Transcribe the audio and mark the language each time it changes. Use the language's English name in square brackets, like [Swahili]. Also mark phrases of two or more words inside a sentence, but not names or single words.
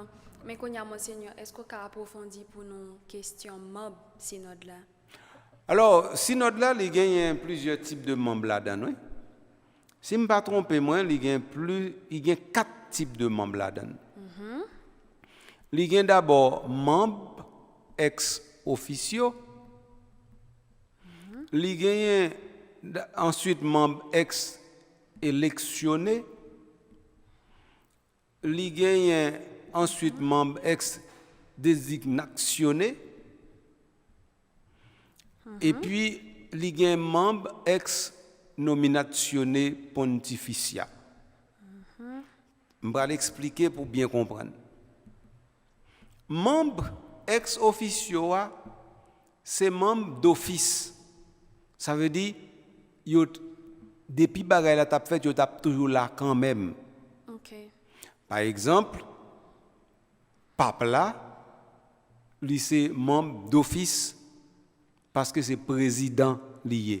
[French] Mais qu'on y a monseigneur, est-ce qu'on peut approfondir pour nos questions membres synode là? Alors synode là il y a plusieurs types de membres là-dedans, oui? Si je ne me pas trompé, il y a 4 types de membres là-dedans. Il y a d'abord membres [Latin] ex officio. [French] Il y a ensuite membres ex électionnés. Il y a ensuite membres ex désignationnés. Et puis il y a membres ex nominationné pontificia. Je vais l'expliquer pour bien comprendre. Membre [Latin] ex officio, [French] c'est membre d'office. Ça veut dire, depuis que la t'a fait, tu es toujours là quand même. Okay. Par exemple, pape là, lui c'est membre d'office parce que c'est président lié.